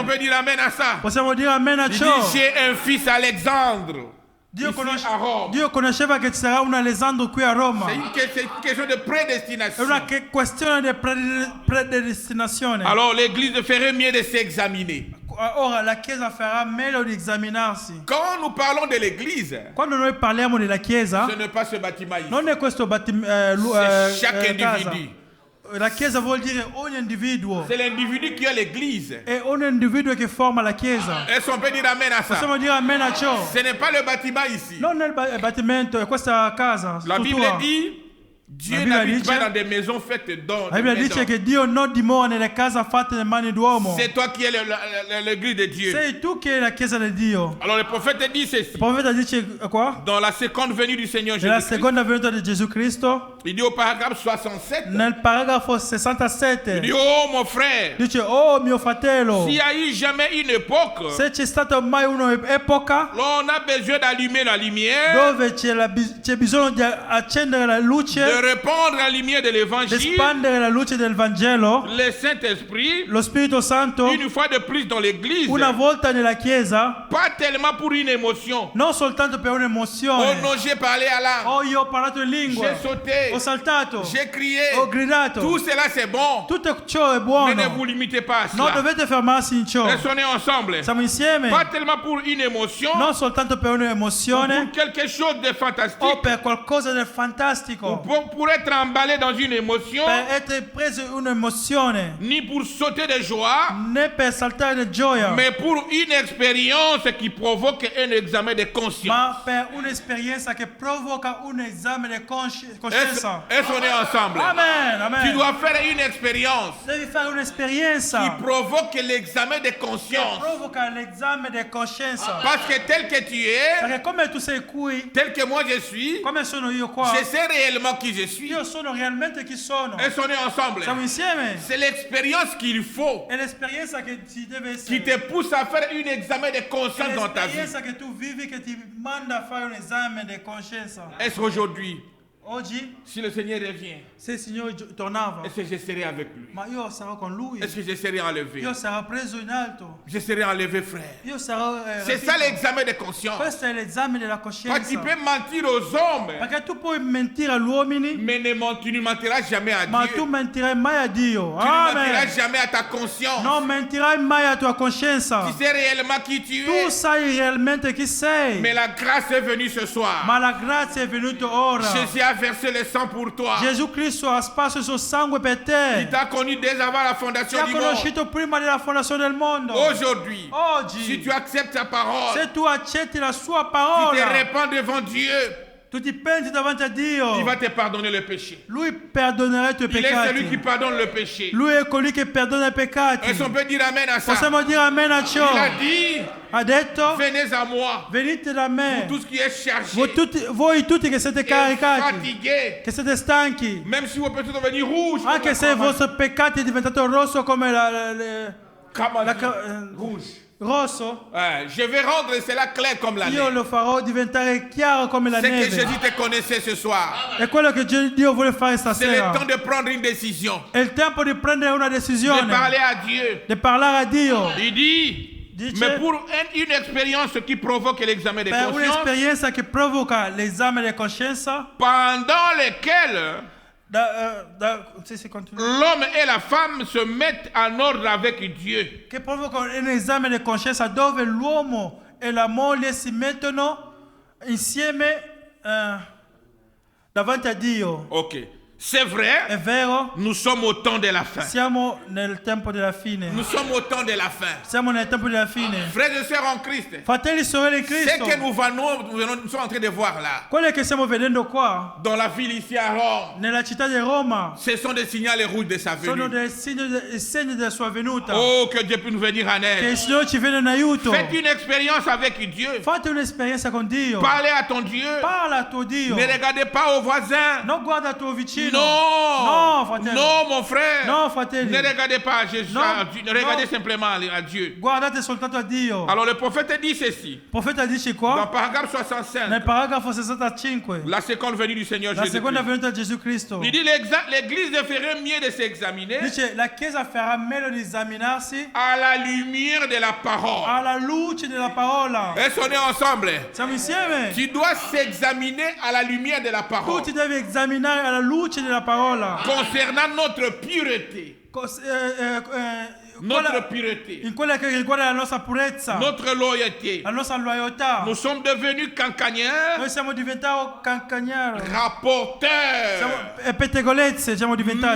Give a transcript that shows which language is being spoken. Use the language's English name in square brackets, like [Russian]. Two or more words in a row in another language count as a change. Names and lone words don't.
[Italian] mondo. [French] peut dire amen à ça? [Italian] Possiamo dire amen a [French] Il dit, [Italian] ciò. [French] j'ai un fils Alexandre. [Italian] Dio, [French] Ici à Rome. [Italian] Dio conosceva che ci sarà un Alessandro qui a Roma. [French] C'est une question de [Italian] È [French] prédestination. [Italian] una questione di predestinazione. [French] Alors l'église ferait mieux de s'examiner. [Italian] Ora la Chiesa farà meglio di esaminarsi. [French] Quand nous parlons de l'église, [Italian] Quando noi parliamo della Chiesa, [French] ce n'est pas ce bâtiment ici. [Italian] non è questo [French] C'est chaque [Italian] casa. [French] individu. [Italian] La Chiesa vuol dire ogni individuo. [French] C'est l'individu qui est l'église. [Italian] È ogni individuo che forma la Chiesa. [French] Est-ce qu'on peut dire amen à ça? [Italian] Possiamo dire amen a ciò. [French] Ce n'est pas le bâtiment ici. [Italian] Non è il battimento, è questa casa. [French] La Bible [Italian] struttura. [French] dit, Dieu La Bible n'habite [Italian] dice- [French] pas dans des maisons faites d'or. [Italian] La Bibbia dice che Dio non dimora nelle case fatte da mani d'uomo. [French] C'est toi qui es l'église de Dieu. [Italian] Sei tu che è la Chiesa di Dio. [French] Alors le prophète dit ceci. [Italian] Il profeta dice qua, [French] Dans la seconde venue du Seigneur [Italian] nella [French] Jésus-Christ, [Italian] seconda venuta di Gesù Cristo, [French] il dit au paragraphe 67, [Italian] nel paragrafo [French] il [Italian] 67, [French] dit, oh mon frère, [Italian] dice, oh mio fratello, [French] s'il y a eu jamais une époque, [Italian] se c'è stata mai un'epoca [French] là, on a besoin d'allumer la lumière, [Italian] dove c'è bisogno di accendere la luce, [French] de répandre la lumière de [Italian] di [French] l'évangile, [Italian] espandere la luce del Vangelo, [French] le Saint-Esprit, [Italian] lo Spirito Santo, [French] une fois de plus dans l'église, [Italian] una volta nella Chiesa, [French] pas tellement pour une émotion. [Italian] non soltanto per [French] Oh [Italian] un'emozione. [French] non, j'ai parlé à l'âme, [Italian] Oh, io ho parlato in lingua, [French] j'ai sauté, [Italian] ho saltato, [French] j'ai crié, [Italian] ho gridato. [French] tout cela c'est bon, [Italian] Tutto ciò è [French] mais [Italian] buono. [French] ne vous limitez pas à [Italian] Non [French] cela. [Italian] dovete fermarsi in ciò. [French] Restons ensemble, [Italian] Siamo insieme. [French] pas tellement pour une émotion, [Italian] Non soltanto per [French] pour [Italian] un'emozione [French] quelque chose de fantastique, [Italian] o per qualcosa del fantastico. [French] pour être emballé dans une émotion, [Italian] Per essere preso in un'emozione. [French] ni pour sauter de joie, [Italian] Né per saltare di gioia. [French] mais pour une expérience qui provoque un examen de conscience. [Italian] Ma per un'esperienza che provoca un esame di coscienza. [French] Est-ce qu'on est ensemble? [Italian] Amen, [French] Tu [Italian] amen. [French] dois faire une expérience [Italian] Devi fare un'esperienza [French] qui provoque l'examen de [Italian] che [French] conscience. [Italian] provoca l'esame di coscienza. [French] Parce que tel que tu es, [Italian] Perché come tu sei qui, [French] tel que moi je suis, [Italian] come sono io qua, [French] je sais réellement qui je suis. [Italian] io sono realmente chi sono. [French] Est-ce qu'on est ensemble? [Italian] Siamo insieme. [French] C'est l'expérience qu'il faut [Italian] È l'esperienza che ci deve [French] qui [Italian] essere. [French] te pousse à faire un examen de [Italian] È [French] conscience dans ta vie. [Italian] l'esperienza che tu vivi che ti manda a fare un esame di coscienza. [French] Est-ce qu'aujourd'hui, [Italian] Oggi, [French] si le Seigneur revient, [Italian] se il Signore tornava, [French] est-ce que je serai avec lui? [Italian] ma io sarò con Lui. [French] Est-ce que je serai enlevé? [Italian] Io sarò preso in alto. [French] Je serai enlevé, frère. [Italian] Io sarò [French] C'est [Italian] rapito. [French] ça l'examen de conscience. [Italian] Questo è l'esame della [French] Parce [Italian] coscienza. [French] que tu peux mentir aux hommes, [Italian] Perché tu puoi mentire agli uomini, [French] mais tu ne mentiras jamais à [Italian] ma [French] Dieu. [Italian] tu mentirai mai a Dio. [French] Tu ne mentiras [Italian] Amen. [French] jamais à ta conscience. [Italian] Non mentirai mai a tua coscienza. [French] Tu sais réellement qui tu [Italian] Tu [French] es. [Italian] sai realmente chi sei. [French] Mais la grâce est venue ce soir. [Italian] Ma la grazia è venuta ora. [French] Jésus a versé le sang pour toi. [Italian] Gesù Cristo ha sparso il suo sangue per [French] Il [Italian] te. [French] t'a connu dès avant la [Italian] Ti [French] fondation [Italian] ha [French] du monde. [Italian] conosciuto prima della fondazione del mondo. [French] Aujourd'hui, si [Italian] Oggi, [French] tu acceptes ta parole, [Italian] se tu accetti la sua [French] tu te [Italian] parola, [French] répands devant Dieu, [Italian] tu ti penti davanti a Dio, [French] il va te pardonner le péché. [Italian] Lui perdonerà i tuoi [French] Il est celui qui [Italian] peccati. [French] pardonne le péché. [Italian] Lui è colui che perdona i peccati. [French] Est-ce qu'on peut dire amen à ça? [Italian] Possiamo dire amen a ciò. [French] Il a dit, [Italian] Ha detto, [French] venez à moi, [Italian] venite da me, [French] tout ce qui est chargé [Italian] voi tutti che siete [French] et [Italian] caricati, [French] fatigué. [Italian] che siete stanchi, [French] Même si vos péchés sont devenus rouges, comme [Italian] anche [French] la [Italian] se il [French] campagne. [Italian] vostro peccato è diventato rosso come [French] Rouge. [Italian] rosso, [French] Je vais rendre cela clair comme la [Italian] io [French] neige. [Italian] lo farò diventare chiaro come la [French] C'est que [Italian] neve. [French] Jésus te connaissait ce soir. [Italian] È quello che Dio vuole fare [French] C'est le [Italian] stasera. [French] temps de prendre une décision, [Italian] È il tempo di prendere una [French] de [Italian] decisione, [French] parler à Dieu. [Italian] di parlare a Dio. [French] Il dit, [Italian] Dice, [French] mais pour une expérience qui provoque l'examen de [Italian] per [French] conscience, [Italian] un'esperienza che provoca l'esame di coscienza, [French] pendant lequel [Italian] si continua, [French] l'homme et la femme se mettent en ordre avec Dieu. [Italian] che provoca un esame di coscienza dove l'uomo e la moglie si mettono insieme davanti a Dio. [French] Ok. C'est [Italian] È [French] vrai, [Italian] vero, [French] nous sommes au temps de la fin. [Italian] siamo nel tempo della fine. [French] Nous sommes au temps de la fin. [Italian] Siamo nel tempo della fine. [French] Frères et sœurs en Christ, [Italian] Fratelli e sorelle in [French] ce [Italian] Cristo, [French] que nous sommes en train de voir là, [Italian] quello che stiamo vedendo qua, [French] dans la ville ici à Rome, [Italian] nella città di Roma, [French] ce sont des signaux rouges de sa [Italian] sono [French] venue. [Italian] dei segni della sua venuta. [French] Oh, que Dieu puisse nous venir en [Italian] Che il [French] aide. [Italian] Signore ci viene in aiuto. [French] Faites une expérience avec Dieu. [Italian] Fate un'esperienza con Dio. [French] Parlez à ton Dieu. [Italian] Parla a tuo Dio. [French] Ne regardez pas aux voisins. [Italian] Non guarda il tuo vicino. [French] Non. [Italian] No, fratello. [French] Non, mon frère. [Italian] No, fratelli. [French] Ne regardez pas à Jésus. [Italian] Non. [French] À Dieu. Regardez [Italian] Non. [French] simplement à Dieu. [Italian] Guardate soltanto a Dio. [French] Alors le prophète dit ceci. [Italian] Il profeta dice [French] Dans [Italian] qua, [French] paragraphe 65. [Italian] nel paragrafo 65, [French] La seconde venue du Seigneur [Italian] la [French] Jésus. [Italian] seconda venuta di Gesù Cristo. [French] Il dit l'église ferait mieux de s'examiner [Italian] Dice la Chiesa farà meglio di esaminarsi [French] à la lumière de la parole. [Italian] alla luce della parola. [French] Est-ce qu'on est ensemble? [Italian] Siamo insieme? [French] Tu dois s'examiner à la lumière de la [Italian] Tu [French] parole. [Italian] ti devi esaminare alla luce della parola. [French] Concernant notre pureté. Notre pureté. [Italian] In quella che riguarda la nostra purezza, [French] Notre loyauté. [Italian] la nostra loyalità. [French] Nous sommes devenus cancagneurs, [Italian] Noi siamo diventati cancagnari. [French] rapporteurs, [Italian] Pettegolezze siamo diventati.